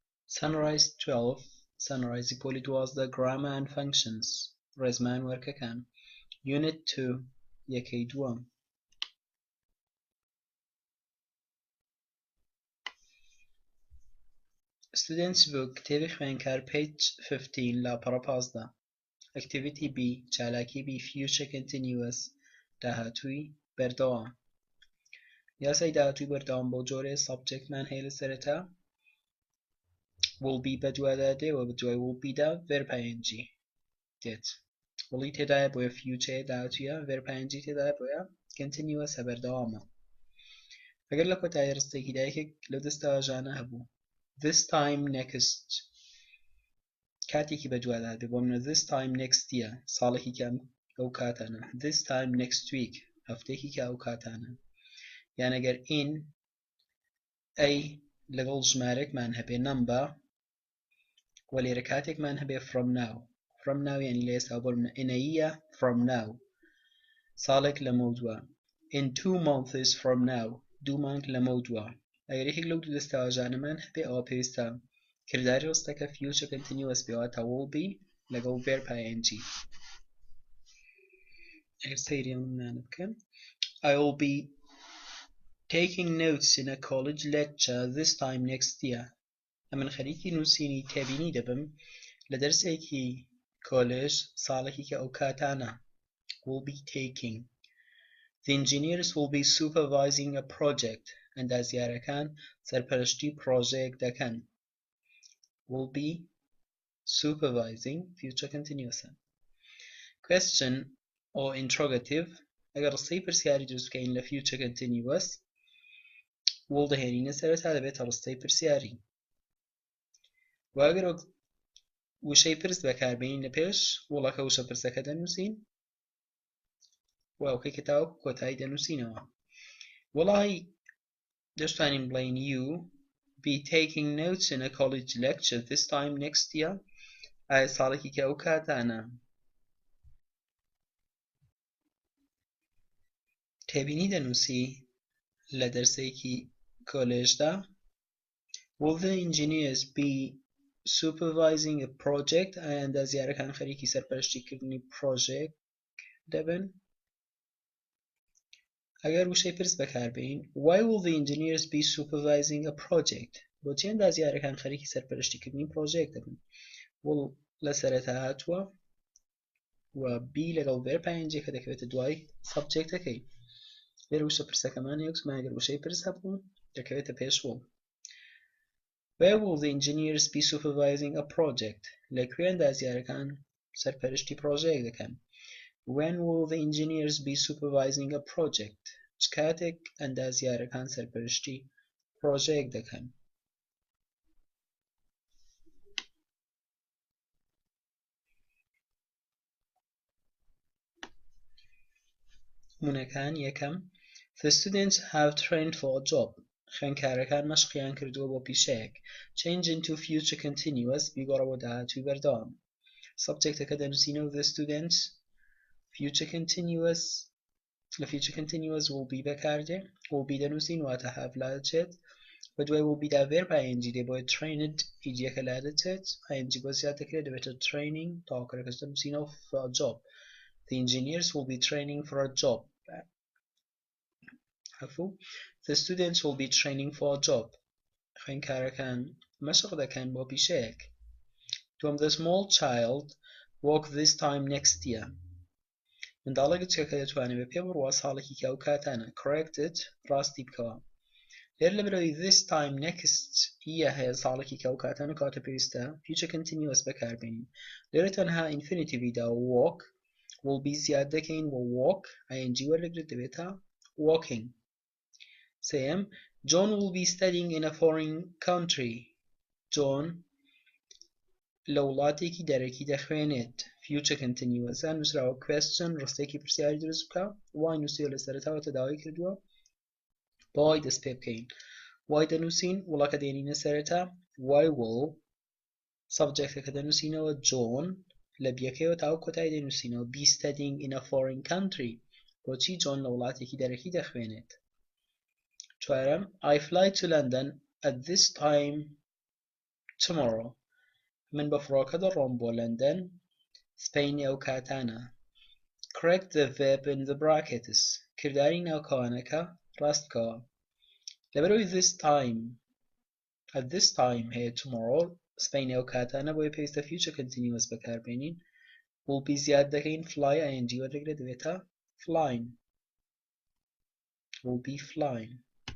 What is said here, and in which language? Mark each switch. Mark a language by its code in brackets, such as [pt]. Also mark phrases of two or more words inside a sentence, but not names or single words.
[ckb] Sunrise 12 Sunrise پۆلی 12 [en] Grammar and Functions [ckb] ڕێزمان وەرکەکان Unit 2 یەکەی دووەم [en] Students Book [ckb] کتێبی خوێندکار page 15 لاپەڕە 15 Activity B چالاکی B [en] Future Continuous [ckb] داهاتووی بەردەوام یاسای داهاتووی بەردەوام بۆ جۆرێ سەبجێکتمان هەیە لە سەرەتا [en] will be [ckb] بەدووادا دێوە بەدوای [en] will be [ckb] دا [en] verb ing [ckb] دێت وڵی تێدایە بۆیە future داهاتوویە [en] verb ing [ckb] تێدایە بۆیە continuous بەردەوامە ئەگەر لە کۆتایی ڕستێکی دایەکێک لەو دەستەواژانە هەبوو [en] this time next [ckb] کاتێکی بەدووادا دێ بۆ منە [en] this time next year [ckb] ساڵێکی کە ئەو کاتانە [en] this time next week [ckb] هەفتەیەکی کە ئەو کاتانە یان ئەگەر in ئەی لەگەڵ ژمارەیەکمان هەبێ number و لێرە کاتێکمان هەبێ [en] from now [ckb] یعنی لە ئێستا بۆ منە [en] in a year from now [ckb] ساڵێک لەمە دووە [en] in 2 months from now [ckb] 2 مانگ لەمە دووە ئەگەر یەکێک لەو دوو دەستەواژانەمان هەبێ ئەوە پێویستە کردداری ڕستەکە [en] future continuous [ckb] بێواتە [en] will be [ckb] لەگەڵ [en] verb ing [ckb] ئەگەر سەیری ئەمانە بکەن [en] I will be taking notes in a college lecture this time next year [ckb] ئەمن خەریکی نووسینی تێبینی دەبم لە دەرسێکی کۆلێژ ساڵێکی کە ئەو کاتانە [en] will be taking The engineers will be supervising a project [ckb] ئەندازیارەکان سەرپەرشتی پرۆژەیەک دەکەن [en] will be supervising future continuous question or interrogative [ckb] ئەگەر ڕستەی پرسیاری دروست بکەین لە [en] future continuous will [ckb] دەهێنینە سەرەتا دەبێتە ڕستەی پرسیاری و ئەگەر وشەی پرس بەکاربێنین لە پێش وڵەکە وشە پرسەکە دەنووسین و ئەوکەی کە تاوەکو کۆتایی دەنووسینەوە وڵی دەشتوانین بڵین [en] you be taking notes in a college lecture this time next year [ckb] ئایا ساڵێکی کە ئەو کاتانە تێبینی دەنووسی لە دەرسێکی کۆلێژدا [en] will the engineers be supervising a project [ckb] ئایا ئەندازیارەکان خەریکی سەرپەرشتیکردنی پرۆژەیەک دەبن ئەگەر وشەی پرس بەکاربێین [en] why will the engineers be supervising a project [ckb] بۆچی ئەندازیارەکان خەریکی سەرپەرشتیکردنی پرۆژەیەک دەبن will لە سەرەتا هاتووە و b لەگەڵ [en] verb ing [ckb] کە دەکەوێتە دوای سەبجێکتەکەی لێرە وشە پرسەکەمان یەکسمان ئەگەر وشەی پرس هەبوو دەکەوێتە پێش will [en] Where will the engineers be supervising a project [ckb] لەکوێ ئەندازیارەکان سەرپەرشتی پرۆژەیەک دەکەن [en] When will the engineers be supervising a project [ckb] چ کاتێک ئەندازیارەکان سەرپەرشتی پرۆژەیەک دەکەن نمونەکان یەکەم [en] The students have trained for a job [ckb] خوێندکارەکان مەشقیان کردووە بۆ پیشەیەک [en] Change into future continuous [ckb] بیگۆڕە بۆ داهاتووی بەردەوام سەبجێکتەکە دەنووسینەوە [en] The students future continuous [ckb] لە [en] future continuous will be [ckb] بەکاردێ [en] will be [ckb] دەنووسین واتە have لا دەچێت بەدوای [en] will be [ckb] دا [en] verb ing [ckb] دێ بۆیە trained ئیدیەکە لا دەچێت ing بۆ زیاد دەکرێت دەبێتە training تاواکەرەکەش دەنووسینەوە [en] for a job The engineers will be training for a job The students will be training for a job [ckb] خوێندکارەکان مەشق دەکەن بۆ پیشەیەک دووەم [en] The small child walk this time next year [ckb] منداڵێک کچەکە دەتوانێت بە پێ بڕوا ساڵێکی کە ئەو کاتانە corrected ڕاستی بکەوە لێرە لەبەرەوەی [en] this time next year [ckb] هەیە ساڵێکی کە ئەو کاتانە کاتە پێویستە [en] future continuous [ckb] بەکاربێنین لێرە تەنها infinitive دا [en] walk will be [ckb] زیاد دەکەین بۆ walk ing وەرلەگرێت دەبێتە walking سێم [en] John will be studying in a foreign country [ckb] John لە وڵاتێکی دەرەکی دەخوێنێت [en] future continuous [ckb] نووسراوە question ڕستێکی پرسیاری دروست بکە why نووسیوە لە سەرەتاوە تەداوای کردووە بە why دەست پێ بکەین why دەنووسین وڵەکە دێنینە سەرەتا [en] why will [ckb] سەبجێکتەکە دەنووسینەوە John لە بیەکەیەوە تاو کۆتایی دەنووسینەوە [en] be studying in a foreign country [ckb] بۆچی John [en] لە وڵاتێکی دەرەکی دەخوێنێت چوارەم I fly to London at this time tomorrow من [ckb] بە فڕۆکە دەڕۆم بۆ لەندەن سبەینی ئەو کاتانە [en] correct the verb in the brackets [ckb] کرداری ناوکەوانەکە ڕاست بکەوە لەبەرەوەی [en] at this time [ckb] هەیە tomorrow سبەینی ئەو کاتانە بۆیە پێویستە [en] future continuous [ckb] بەکاربێنین [en] will be [ckb] زیاد دەکەین [en] fly ing [ckb] وەردەگرێت دەبێتە flying [en] will be flying